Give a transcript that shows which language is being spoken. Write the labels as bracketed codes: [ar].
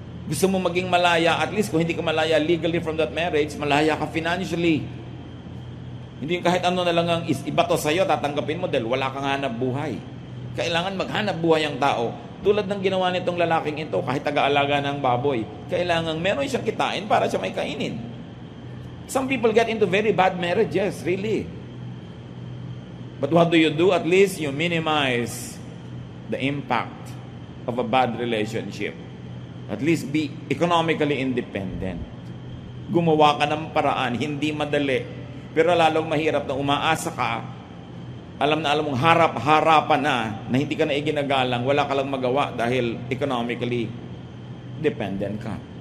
[tl] Gusto mo maging malaya, at least kung hindi ka malaya [en] legally from that marriage, [tl] malaya ka financially. Hindi kahit ano na lang ang ibato sa'yo, tatanggapin mo dahil wala kang hanap buhay. Kailangan maghanap buhay ang tao. Tulad ng ginawa nitong lalaking ito, kahit taga-alaga ng baboy, kailangan meron siyang kitain para siya may kainin. [en] Some people get into very bad marriages, really. But what do? At least you minimize the impact of a bad relationship. At least be economically independent. [tl] Gumawa ka ng paraan, hindi madali, pero lalong mahirap na umaasa ka, alam mong harap-harapan na hindi ka na iginagalang, wala ka lang magawa dahil economically dependent ka.